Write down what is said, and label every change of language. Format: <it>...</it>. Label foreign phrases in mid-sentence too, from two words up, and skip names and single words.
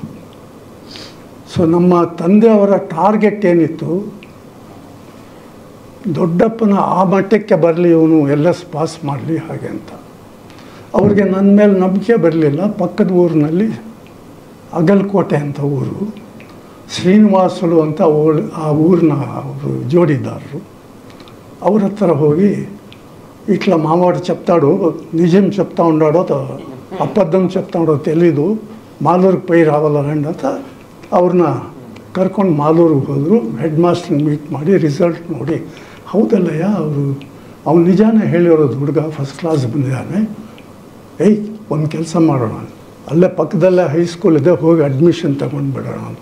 <kn>ಸೊ ನಮ್ಮ ತಂದೆಯವರ ಟಾರ್ಗೆಟ್ ಏನಿತ್ತು, ದೊಡ್ಡಪ್ಪನ ಆ ಮಟ್ಟಕ್ಕೆ ಬರಲಿ, ಇವನು LS ಪಾಸ್ ಮಾಡಲಿ ಹಾಗೆ ಅಂತ. ಅವ್ರಿಗೆ ನನ್ನ ಮೇಲೆ ನಂಬಿಕೆ ಬರಲಿಲ್ಲ. ಪಕ್ಕದ ಊರಿನಲ್ಲಿ ಅಗಲಕೋಟೆ ಅಂತ ಊರು, ಶ್ರೀನಿವಾಸುಲು ಅಂತ ಆ ఊరిನ ಅವರು జోడిదారు. ಅವ್ರ ಹತ್ರ ಹೋಗಿ</kn> <te>ఇట్లా మావాడు చెప్తాడు, నిజం చెప్తా ఉన్నాడో అబద్ధం చెప్తా ఉండో తెలీదు, మాలూరుకి పోయి రావాలండి</te> <kn>ಅಂತ ಅವ್ರನ್ನ ಕರ್ಕೊಂಡು ಮಾಲೂರಿಗೆ ಹೋದರು. ಹೆಡ್ ಮಾಸ್ಟರ್ನ ಮೀಟ್ ಮಾಡಿ ರಿಸಲ್ಟ್ ನೋಡಿ, ಹೌದಲ್ಲಯ್ಯ ಅವ್ನು ನಿಜಾನೇ ಹೇಳಿರೋದು, ಹುಡುಗ ಫಸ್ಟ್ ಕ್ಲಾಸ್ ಬಂದಿದ್ದಾನೆ, ಏಯ್ ಒಂದು ಕೆಲಸ ಮಾಡೋಣ, ಅಲ್ಲೇ ಪಕ್ಕದಲ್ಲೇ ಹೈಸ್ಕೂಲ್ ಇದೆ, ಹೋಗಿ ಅಡ್ಮಿಷನ್ ತಗೊಂಡು ಬಿಡೋಣ ಅಂತ.</kn>